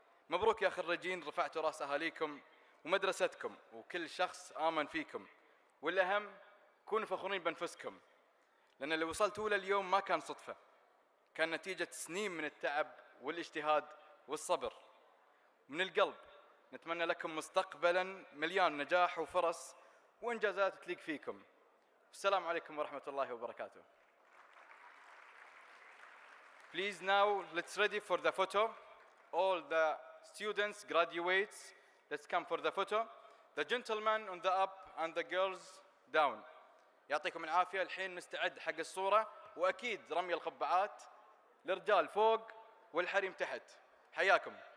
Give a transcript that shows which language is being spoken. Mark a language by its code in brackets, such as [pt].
[ar] مبروك يا خريجين، رفعتوا راس أهاليكم ومدرستكم وكل شخص آمن فيكم، والأهم كونوا فخورين بأنفسكم، لأن اللي وصلتوا له اليوم ما كان صدفة، كان نتيجة سنين من التعب والاجتهاد والصبر. من القلب نتمنى لكم مستقبلا مليان نجاح وفرص وإنجازات تليق فيكم، السلام عليكم ورحمة الله وبركاته. [en] Please now let's ready for the photo. All the students, graduates, let's come for the photo. The gentlemen on the up and the girls down. [ar] يعطيكم العافية. الحين مستعد حق الصورة، وأكيد رمي القبعات، الرجال فوق والحريم تحت. حياكم.